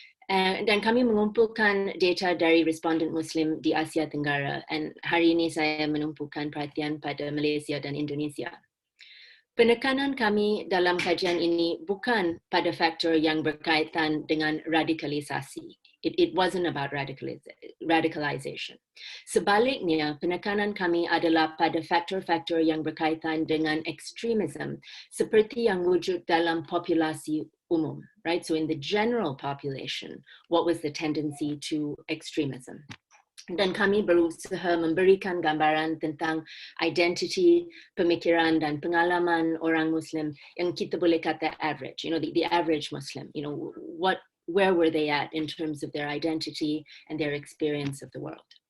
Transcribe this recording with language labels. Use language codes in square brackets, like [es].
[ms] Dan kami mengumpulkan data dari responden Muslim di Asia Tenggara, and hari ini saya menumpukan perhatian pada Malaysia dan Indonesia. Penekanan kami dalam kajian ini bukan pada faktor yang berkaitan dengan radikalisasi. [en] It wasn't about radicalization. [ms] Sebaliknya, penekanan kami adalah pada faktor-faktor yang berkaitan dengan extremism, seperti yang wujud dalam populasi umum, [en] right? So in the general population, what was the tendency to extremism? [ms] Dan kami berusaha memberikan gambaran tentang identity, pemikiran dan pengalaman orang Muslim yang kita boleh kata average, [en] the average Muslim, where were they at in terms of their identity and their experience of the world.